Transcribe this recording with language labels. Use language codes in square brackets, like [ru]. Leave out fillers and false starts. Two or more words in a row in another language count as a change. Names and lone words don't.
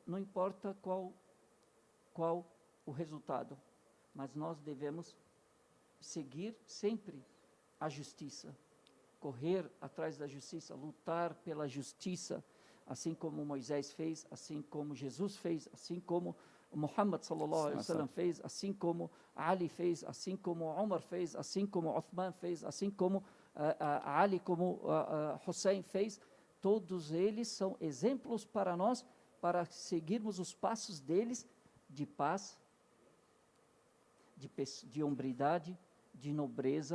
[pt] Não importa qual o resultado, mas nós devemos seguir sempre a justiça, correr atrás da justiça, lutar pela justiça, assim como Moisés fez, assim como Jesus fez, assim como Muhammad [ar] صلى الله عليه وسلم [pt] fez, assim como Ali fez, assim como Umar fez, assim como Uthman fez, assim como Ali, como Hussein fez. Todos eles são exemplos para nós, para seguirmos os passos deles de paz, de hombridade, de nobreza.